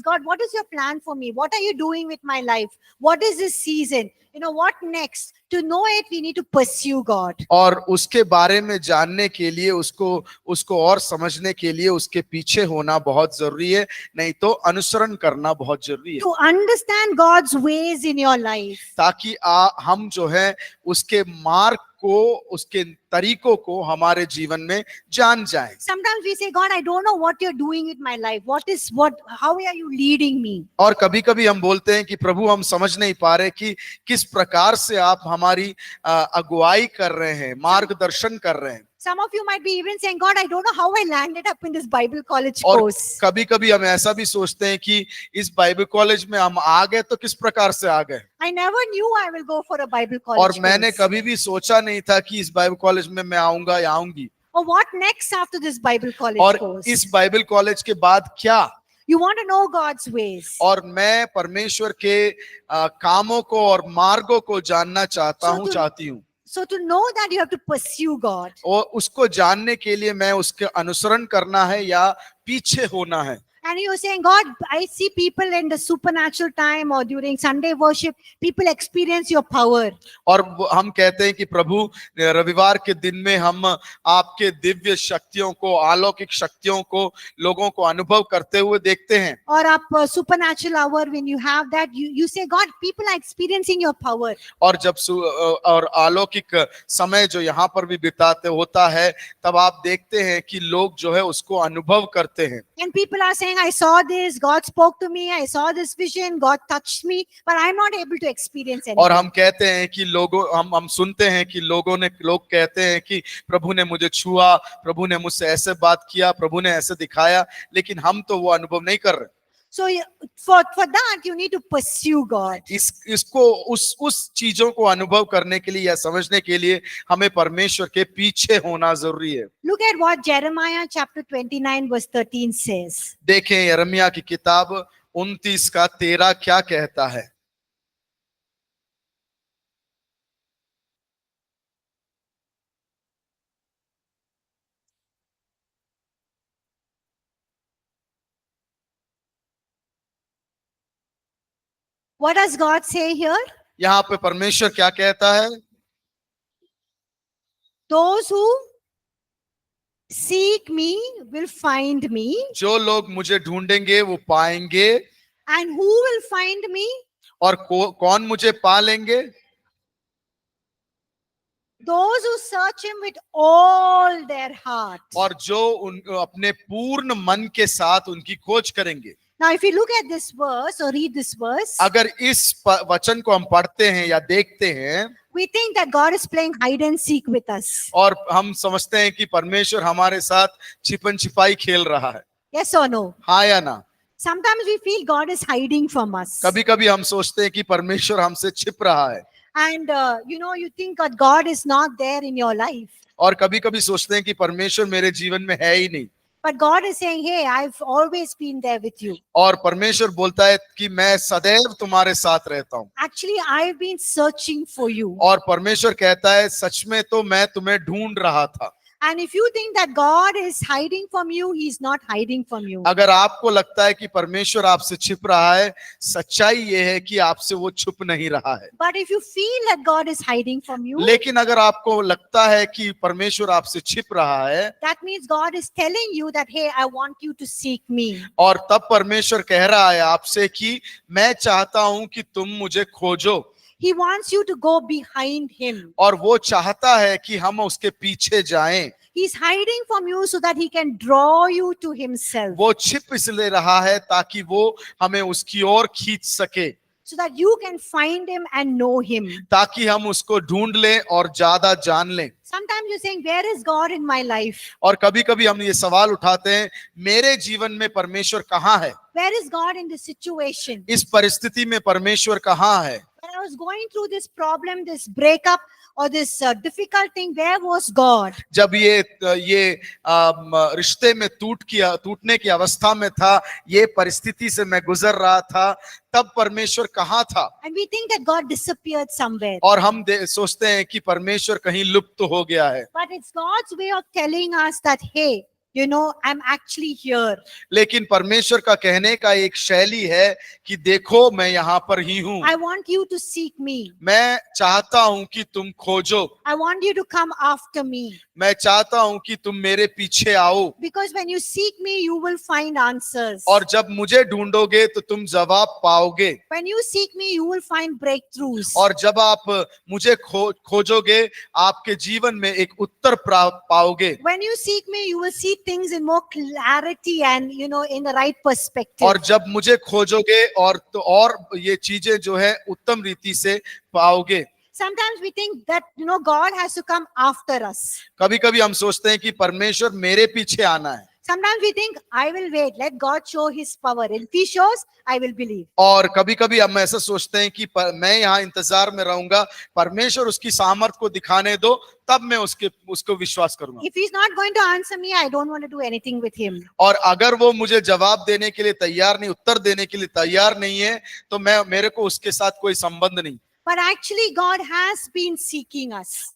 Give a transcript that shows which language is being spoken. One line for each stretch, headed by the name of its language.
English: God, what is your plan for me? What are you doing with my life? What is this season? What next? To know it, we need to pursue God.
Hindi: और उसके बारे में जानने के लिए, उसको और समझने के लिए उसके पीछे होना बहुत जरूरी है, नहीं तो अनुसरण करना बहुत जरूरी है।
English: To understand God's ways in your life.
Hindi: ताकि हम जो है उसके मार्ग को, उसके तरीकों को हमारे जीवन में जान जाएं।
English: Sometimes we say, God, I don't know what you're doing with my life. How are you leading me?
Hindi: और कभी कभी हम बोलते हैं कि प्रभु हम समझ नहीं पा रहे कि किस प्रकार से आप हमारी अगुवाई कर रहे हैं, मार्गदर्शन कर रहे हैं।
English: Some of you might be even saying, God, I don't know how I landed up in this Bible college
Hindi: और
English: course.
Hindi: कभी कभी हम ऐसा भी सोचते हैं कि इस बाइबल कॉलेज में हम आ गए तो किस प्रकार से आ गए,
English: I never knew I will go for a Bible
Hindi: और
English: college
Hindi: मैंने
English: course.
Hindi: कभी भी सोचा नहीं था कि इस बाइबल कॉलेज में मैं आऊंगा या आऊंगी।
English: Or what next after this Bible college
Hindi: और
English: course?
Hindi: इस बाइबल कॉलेज के बाद क्या,
English: You want to know God's ways.
Hindi: और मैं परमेश्वर के कामों को और मार्गों को जानना चाहता हूँ, चाहती हूँ।
English: So to know that, you have to pursue God.
Hindi: और उसको जानने के लिए मैं उसके अनुसरण करना है या पीछे होना है।
English: And you're saying, God, I see people in the supernatural time or during Sunday worship, people experience your power.
Hindi: और हम कहते हैं कि प्रभु रविवार के दिन में हम आपके दिव्य शक्तियों को, अलौकिक शक्तियों को लोगों को अनुभव करते हुए देखते हैं।
English: Or up supernatural hour, when you have that, you say, God, people are experiencing your power.
Hindi: और जब और अलौकिक समय जो यहाँ पर भी बिताते होता है, तब आप देखते हैं कि लोग जो है उसको अनुभव करते हैं।
English: And people are saying, I saw this, God spoke to me, I saw this vision, God touched me, but I'm not able to experience anything.
Hindi: और हम कहते हैं कि हम सुनते हैं कि लोग कहते हैं कि प्रभु ने मुझे छुआ, प्रभु ने मुझसे ऐसे बात किया, प्रभु ने ऐसे दिखाया, लेकिन हम तो वो अनुभव नहीं कर रहे।
English: So for that, you need to pursue God.
Hindi: इसको उस चीजों को अनुभव करने के लिए या समझने के लिए हमें परमेश्वर के पीछे होना जरूरी है।
English: Look at what Jeremiah chapter 29 verse 13 says.
Hindi: देखें यिर्मयाह की किताब 29 का 13 क्या कहता है।
English: What does God say here?
Hindi: यहाँ पे परमेश्वर क्या कहता है?
English: Those who seek me will find me.
Hindi: जो लोग मुझे ढूंढेंगे वो पाएंगे।
English: And who will find me?
Hindi: और कौन मुझे पा लेंगे?
English: Those who search him with all their heart.
Hindi: और जो अपने पूर्ण मन के साथ उनकी खोज करेंगे।
English: Now if you look at this verse or read this verse,
Hindi: अगर इस वचन को हम पढ़ते हैं या देखते हैं,
English: we think that God is playing hide and seek with us.
Hindi: और हम समझते हैं कि परमेश्वर हमारे साथ छिपन छिपाई खेल रहा है।
English: Yes or no?
Hindi: हाँ या ना?
English: Sometimes we feel God is hiding from us.
Hindi: कभी कभी हम सोचते हैं कि परमेश्वर हमसे छिप रहा है।
English: And you think that God is not there in your life.
Hindi: और कभी कभी सोचते हैं कि परमेश्वर मेरे जीवन में है ही नहीं।
English: But God is saying, hey, I've always been there with you.
Hindi: और परमेश्वर बोलता है कि मैं सदैव तुम्हारे साथ रहता हूँ।
English: Actually, I've been searching for you.
Hindi: और परमेश्वर कहता है सच में तो मैं तुम्हें ढूंढ रहा था।
English: And if you think that God is hiding from you, He's not hiding from you.
Hindi: अगर आपको लगता है कि परमेश्वर आपसे छिप रहा है, सच्चाई ये है कि आपसे वो छुप नहीं रहा है।
English: But if you feel that God is hiding from you,
Hindi: लेकिन अगर आपको लगता है कि परमेश्वर आपसे छिप रहा है,
English: that means God is telling you that, hey, I want you to seek me.
Hindi: और तब परमेश्वर कह रहा है आपसे कि मैं चाहता हूं कि तुम मुझे खोजो।
English: He wants you to go behind Him.
Hindi: और वो चाहता है कि हम उसके पीछे जाएं।
English: He's hiding from you so that He can draw you to Himself.
Hindi: वो छिप इसलिए रहा है ताकि वो हमें उसकी ओर खींच सके,
English: So that you can find Him and know Him.
Hindi: ताकि हम उसको ढूंढ लें और ज्यादा जान लें।
English: Sometimes you're saying, where is God in my life?
Hindi: और कभी कभी हम ये सवाल उठाते हैं, मेरे जीवन में परमेश्वर कहाँ है?
English: Where is God in this situation?
Hindi: इस परिस्थिति में परमेश्वर कहाँ है?
English: When I was going through this problem, this breakup or this difficult thing, where was God?
Hindi: जब ये रिश्ते में टूटने की अवस्था में था, ये परिस्थिति से मैं गुजर रहा था, तब परमेश्वर कहाँ था?
English: And we think that God disappeared somewhere.
Hindi: और हम सोचते हैं कि परमेश्वर कहीं लुप्त हो गया है।
English: But it's God's way of telling us that, hey, you know, I'm actually here.
Hindi: लेकिन परमेश्वर का कहने का एक शैली है कि देखो मैं यहाँ पर ही हूँ।
English: I want you to seek me.
Hindi: मैं चाहता हूँ कि तुम खोजो,
English: I want you to come after me.
Hindi: मैं चाहता हूँ कि तुम मेरे पीछे आओ,
English: Because when you seek me, you will find answers.
Hindi: और जब मुझे ढूंढोगे तो तुम जवाब पाओगे,
English: When you seek me, you will find breakthroughs.
Hindi: और जब आप मुझे खोजोगे आपके जीवन में एक उत्तर पाओगे,
English: When you seek me, you will see things in more clarity and, you know, in the right perspective.
Hindi: और जब मुझे खोजोगे और ये चीजें जो है उत्तम रीति से पाओगे।
English: Sometimes we think that, you know, God has to come after us.
Hindi: कभी कभी हम सोचते हैं कि परमेश्वर मेरे पीछे आना है,
English: Sometimes we think, I will wait, let God show his power. If he shows, I will believe.
Hindi: और कभी कभी हम ऐसा सोचते हैं कि मैं यहाँ इंतजार में रहूंगा, परमेश्वर उसकी सामर्थ्य को दिखाने दो, तब मैं उसको विश्वास करूंगा।
English: If he's not going to answer me, I don't want to do anything with him.
Hindi: और अगर वो मुझे जवाब देने के लिए तैयार नहीं, उत्तर देने के लिए तैयार नहीं है, तो मेरे को उसके साथ कोई संबंध नहीं।
English: But actually, God has been seeking us.